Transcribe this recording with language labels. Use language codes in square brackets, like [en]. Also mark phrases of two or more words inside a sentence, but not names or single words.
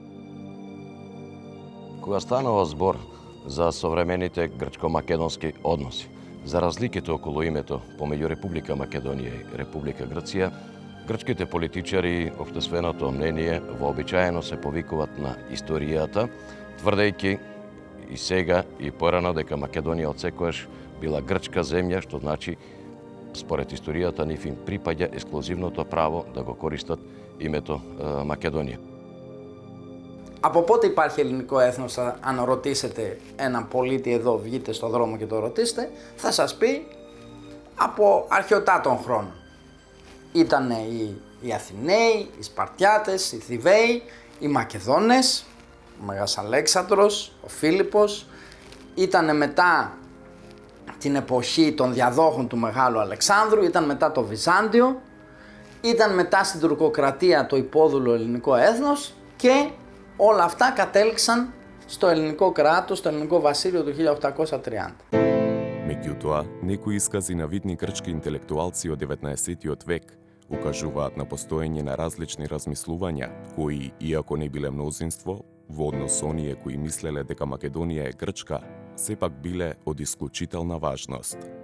[mk] Кога станува збор за современите грчко-македонски односи, за разликите околу името помеѓу Република Македонија и Република Грција, грчките политичари и општественото мнение вообичаено се повикуваат на историјата, тврдејќи и сега и порано дека Македонија отсекогаш била грчка земја, што значи според историјата нив им припаѓа ексклузивното право да го користат името Македонија. [el] Από πότε υπάρχει ελληνικό έθνος, αν ρωτήσετε έναν πολίτη εδώ, βγείτε στον δρόμο και το ρωτήσετε, θα σας πει από αρχαιοτά των χρόνων. Ήταν οι Αθηναίοι, οι Σπαρτιάτες, οι Θηβαίοι, οι Μακεδόνες, ο Μέγας Αλέξανδρος, ο Φίλιππος, ήταν μετά την εποχή των διαδόχων του Μεγάλου Αλεξάνδρου, ήταν μετά το Βυζάντιο, ήταν μετά στην τουρκοκρατία το υπόδουλο ελληνικό έθνος και όλα αυτά κατέληξαν στο ελληνικό κράτος, στο ελληνικό βασίλειο του 1830. [mk] Меѓутоа, некои искази на видни грчки интелектуалци од 19-тиот век укажуваат на постоење на различни размислувања, кои, иако не биле мнозинство, во однос со оние кои мислеле дека Македонија е грчка, сепак биле од исклучителна важност.